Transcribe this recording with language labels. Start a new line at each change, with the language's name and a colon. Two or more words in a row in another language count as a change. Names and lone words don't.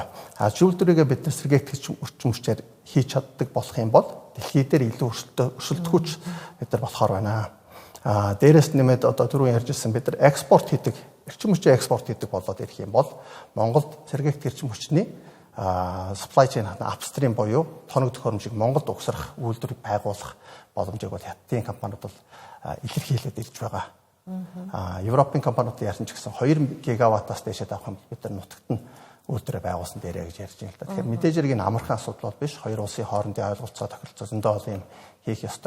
Mongolian: Аж үйлдвэрийгээ бид нар сэргээгт эрчим хүчээр хийж чаддаг болох юм бол дэлхий дээр илүү өрсөлдөхүүч бид нар болохоор байна. Дээрээс нэмээд одоо түрүү ярьжсэн бид нар экспорт хийдэг, эрчим хүчээ экспорт хийдэг болоод ирэх юм бол Монголд сэргээгт эрчим хүчний
English: supply chain upstream
Mongolian: буюу тоног төхөөрөмжийг Монголд угсрах үйлдвэрийг байгуулах боломжийг бол хятадын компаниуд бол илэрхийлээд ирж байгаа. Европын компаниуд ярьсан ч гэсэн 2 гигаваттаас дээшээ авах юм бол бид нар нутагт нь үйлдвэрээ байгуулсан дээрээ гэж ярьж байна л да. Тэгэхээр мэдээж хэрэг энэ амархан асуудал бол биш. Хоёр улсын хоорондын ойлголцоо тохиролцоо зөндөө олон юм хийх ёстой.